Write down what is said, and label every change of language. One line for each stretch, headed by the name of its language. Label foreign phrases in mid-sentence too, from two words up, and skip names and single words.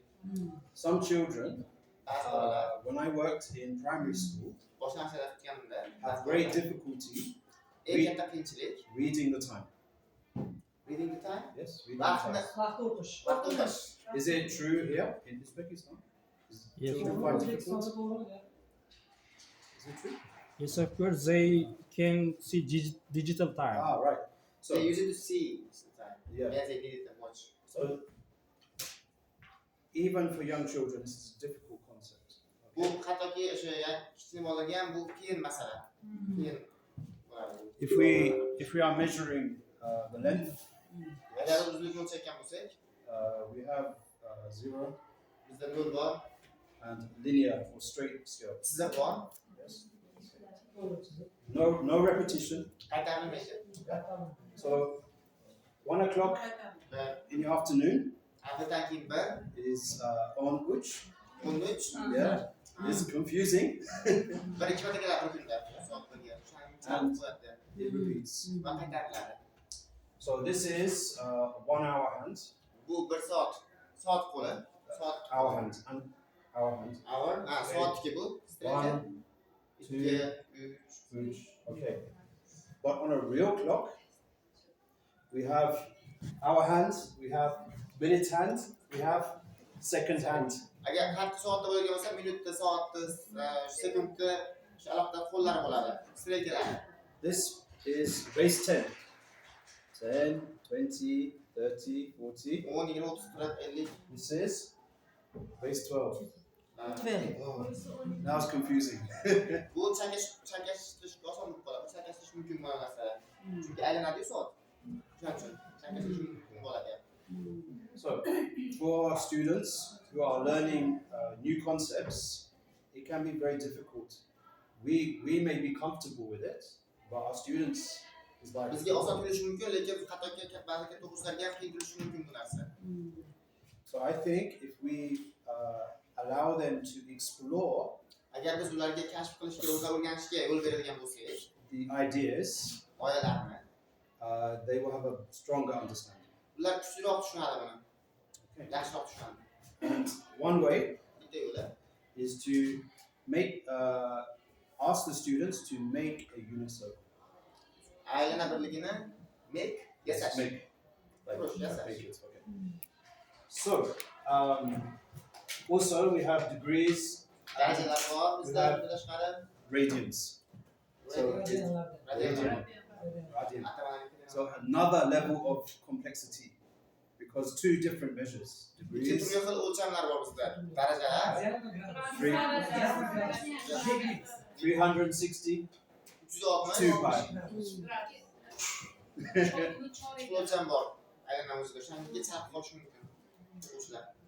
English: Some children,
Uzbek: Ba'zi bolalar
English: when I worked in primary school,
Uzbek: boshqa narsalar qilganimda
English: had great difficulty
Uzbek: eng katta qiyinchilik
English: reading the time. reading the time. Yes, reading the
Uzbek: Vaqtni
English: time.
Uzbek: Vaqt o'qish. vaqt o'qish.
English: Is it true here in Uzbekistan? Is Yes. children find difficult? Is it true? yes, of course, they can see digital time. Ah, right. So They use it to see the time. yeah. As they need it to watch. So even for young children, this is a difficult concept.
Uzbek: Bu hattoki o'sha kichkina bolalarga ham bu qiyin masala. Qiyin bo'ladi.
English: If we are measuring the length,
Uzbek: Agar uzunlikni o'lchayotgan bo'lsak,
English: we have 0
Uzbek: bizda 0 bor,
English: and linear or straight scale.
Uzbek: sizda bor,
English: Yes. No repetition.
Uzbek: qaytarilmaydi.
English: So 1 o'clock
Uzbek: Va
English: in the afternoon
Uzbek: ertadan keyin 1,
English: is
Uzbek: on uch.
English: 13, Yeah, it's confusing.
Uzbek: 1-2 marta keladi bir kunda. Soat 1ga. O'shani qo'yadi.
English: It repeats.
Uzbek: Va qaytariladi.
English: So this is 1 hour hand,
Uzbek: Bu 1 soat. Soat qo'li. Soat
English: our hand, and our hand. hour.
Uzbek: Soatniki bu. 1, 2, 3. uch.
English: Okay. But on a real clock, we have our hand, we have minute hand, we have second hand.
Uzbek: Agar har soatda bo'lgan bo'lsa, minutda, soatda, sekundda shu alohida qo'llari bo'ladi. Straight keladi.
English: This is base 10. 10, 20, 30, 40. 10, 20, 30, 40, 50. This is base 12. 12. Now it's confusing.
Uzbek: Bu changashtirish oson bo'lib qoladi. Changashtirish mumkin bo'lgan narsa. Chunki aylanadi soat. Shuning uchun changashtirish mumkin bo'ladi.
English: So, for students who are learning new concepts, it can be very difficult. We may be comfortable with it, but our students is like.
Uzbek: Bizga oson tuyulishi mumkin, lekin hattoki ba'zi katta o'quvchilarga ham qiyin tuyulishi mumkin bu narsa.
English: So I think if we allow them to explore
Uzbek: Agar biz ularga kashf qilishga, o'rganishga yo'l beradigan bo'lsak,
English: the ideas,
Uzbek: g'oyalarni,
English: they will have a stronger understanding.
Uzbek: ular kuchliroq tushunadi buni.
English: Okay.
Uzbek: Yaxshiroq tushunadi.
English: And one way
Uzbek: Bitta yo'li
English: is to make ask the students to make a unit circle.
Uzbek: aylana birligini yasash.
English: Make, like, Push, yes, make it. Okay. So also we have degrees,
Uzbek: Darajalar bor, bizda Ular- bundan tashqari
English: radians. So it's
Uzbek: radian. radian.
English: So another level of complexity because two different measures.
Uzbek: Ikki
English: Degrees,
Uzbek: turli xil o'lchamlar bor bizda. Darajalar 360, 360, 2 pi. ikki o'lcham bor. Aylana o'zida o'shanga chaqib qolish mumkin. O'quvchilar.